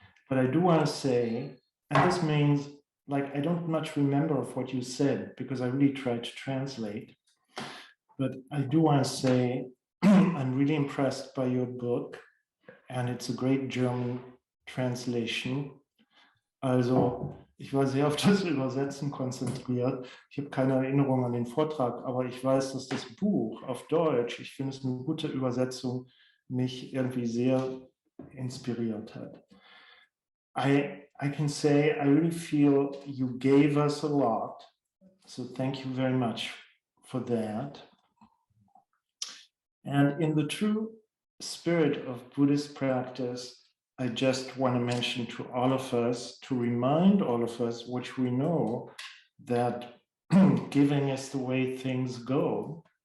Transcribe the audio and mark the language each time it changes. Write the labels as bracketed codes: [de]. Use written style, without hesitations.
[en] But I do want to say, and this means, like, I don't much remember of what you said because I really tried to translate. But I do want to say I'm really impressed by your book, and it's a great German translation. [de] Also, ich war sehr auf das Übersetzen konzentriert. Ich habe keine Erinnerung an den Vortrag, aber ich weiß, dass das Buch auf Deutsch, ich finde es eine gute Übersetzung, mich irgendwie sehr inspiriert hat. [en] I can say I really feel you gave us a lot. So thank you very much for that. And in the true spirit of Buddhist practice, I just want to mention to all of us, to remind all of us, which we know, that giving is the way things go.